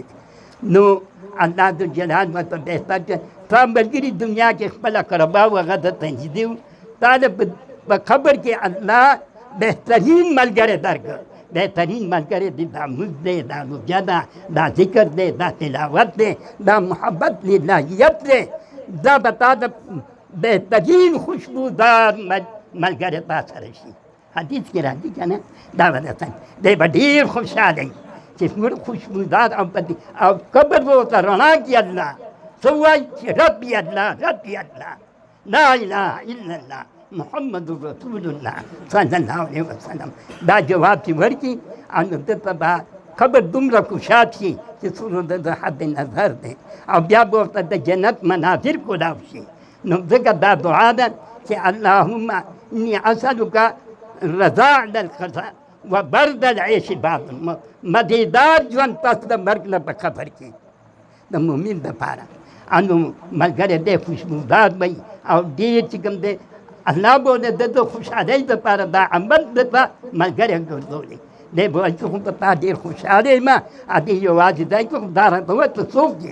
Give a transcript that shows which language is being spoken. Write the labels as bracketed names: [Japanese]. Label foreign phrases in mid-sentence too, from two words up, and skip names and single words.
[Pashto] نو الله ذوالجلال ورته بهتر کړه، تا ملګري دنیا کې خپل اقربا و هغه درته نږدې و، تا له په قبر کې الله بهترین ملګری درکړه، بهترین ملګری دی، دا مزد دی، دا روژه ده، دا ذکر دی، دا تلاوت دی، دا محبت للهیت دی. دا به تا د بهترین خوشبودار ملګری تا سره شي. حدیث کې راځي که نه، دا به درته دی به ډېر خوشحاله وي چې زموږ خوشبودار او قبر به ورته رڼا کړي الله. څه وایي چې [Arabic] ربي الله، ربي الله، لا اله الا الله محمد رسول الله صلی الله علیه وسلم. [Pashto] دا جواب چې ورکړي او نو ده ته به قبر دومره کوشاد شي چې څومره د حد نظر دی، او بیا به ورته د جنت مناظر کولاو شي. نو ځکه دا دعا ده چې [Arabic] اللهم انی اسألک رضا علی القضاء و برد العیش بعد الموت. [Pashto] مزیدار ژوند پس د مرګ نه په قبر کې د مؤمن دپاره. نو ملګری دی خوشبودار وي او ډېر چې کوم دی الله به د ده خوشحالۍ دپاره دا عمل درته ملګری ګرځولی دی. به وایي چې خو په تا ډېر خوشحاله یم، دې یوازې دی که خو دا راته وایه ته څوک یې؟